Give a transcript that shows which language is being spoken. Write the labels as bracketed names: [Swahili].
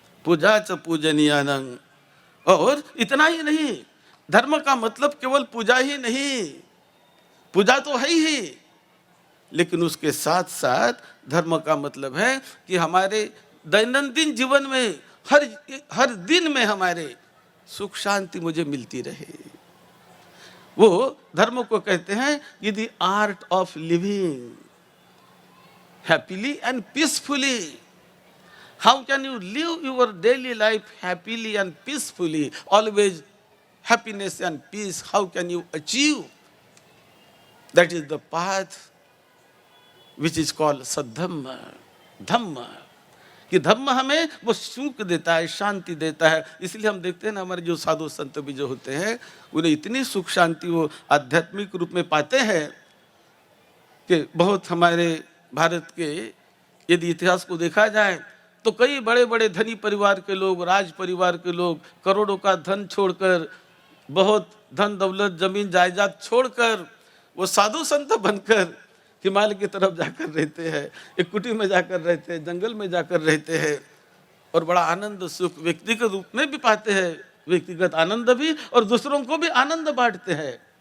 [Pali] पूजा च पूजनीयानं। [Hindi] और इतना ही नहीं, धर्म का मतलब केवल पूजा ही नहीं, पूजा तो है ही, लेकिन उसके साथ साथ धर्म का मतलब है कि हमारे दैनंदिन जीवन में हर दिन में हमारे सुख शांति मुझे मिलती रहे। वो धर्म को कहते हैं ये [English] The art of living happily and peacefully. How can you live your daily life happily and peacefully? Always happiness and peace. How can you achieve? That is the path which is called Saddhamma, Dhamma. [Hindi] कि धम्म हमें वो सुख देता है, शांति देता है। इसलिए हम देखते हैं ना, हमारे जो साधु संत भी जो होते हैं, उन्हें इतनी सुख शांति वो आध्यात्मिक रूप में पाते हैं कि बहुत हमारे भारत के यदि इतिहास को देखा जाए तो कई बड़े बड़े धनी परिवार के लोग, राज परिवार के लोग करोड़ों का धन छोड़कर, बहुत धन दौलत जमीन जायदाद छोड़कर वो साधु संत बनकर हिमालय की तरफ जाकर रहते हैं, एक कुटी में जाकर रहते हैं, जंगल में जाकर रहते हैं, और बड़ा आनंद सुख व्यक्तिगत रूप में भी पाते हैं, व्यक्तिगत आनंद भी, और दूसरों को भी आनंद बांटते हैं।